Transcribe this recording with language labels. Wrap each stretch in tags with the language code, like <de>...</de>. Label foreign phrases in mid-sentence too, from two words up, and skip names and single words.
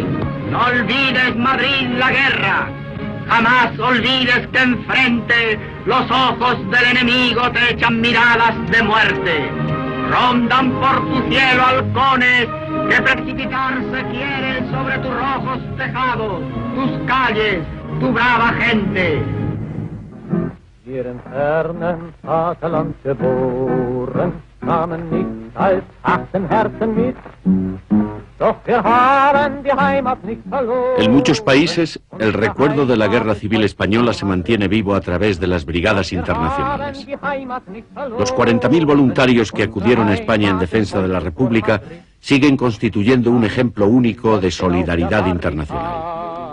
<es>No olvides, Madrid, la guerra. Jamás olvides que enfrente los ojos del enemigo te echan miradas de muerte. Rondan por tu cielo halcones que precipitarse quieren sobre tus rojos tejados, tus calles, tu brava gente.</es> <de>Ihren fernen Vaterland geboren, kamen nicht als achten Herzen mit.</de> <es>En muchos países, el recuerdo de la Guerra Civil Española se mantiene vivo a través de las brigadas internacionales. Los 40.000 voluntarios que acudieron a España en defensa de la República siguen constituyendo un ejemplo único de solidaridad internacional.</es>